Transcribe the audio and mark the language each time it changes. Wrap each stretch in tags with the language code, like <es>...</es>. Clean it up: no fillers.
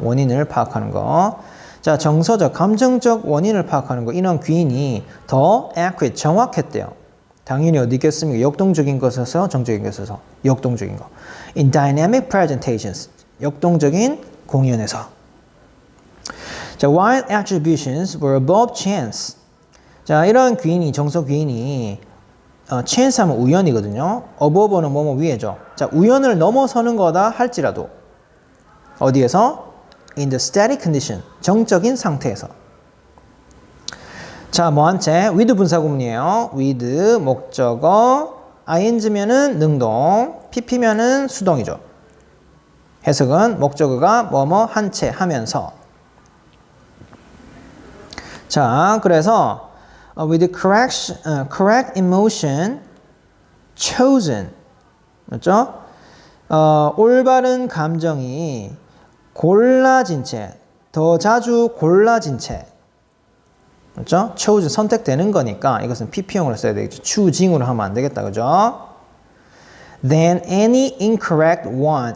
<ko>원인을 파악하는 거. 자, 정서적, 감정적 원인을 파악하는 거, 이런 귀인이 더 accurate, 정확했대요. 당연히 어디 있겠습니까? 역동적인 것에서 정적인 것에서 역동적인 거.</ko> <en>In dynamic presentations,</en> <ko>역동적인 공연에서.</ko> <en>자, while attributions were above chance.</en> <ko>자, 이런 귀인이, 정서 귀인이 chance 하면 우연이거든요. above는 뭐뭐 위에죠. 자, 우연을 넘어서는 거다 할지라도 어디에서?</ko> <en>in the static condition,</en> <ko>정적인 상태에서. 자, 뭐한 채? with 분사구문이에요. with 목적어, ing면은 능동, pp면은 수동이죠. 해석은 목적어가 뭐뭐 한 채 하면서. 자, 그래서</ko> <en>with correct emotion chosen,</en> <ko>맞죠? 올바른 감정이 골라진 채, 더 자주 골라진 채, 그렇죠? choose 선택되는 거니까 이것은 PP형으로 써야 되겠죠. choosing으로 하면 안 되겠다. 그죠?</ko> <en>Then any incorrect one.</en>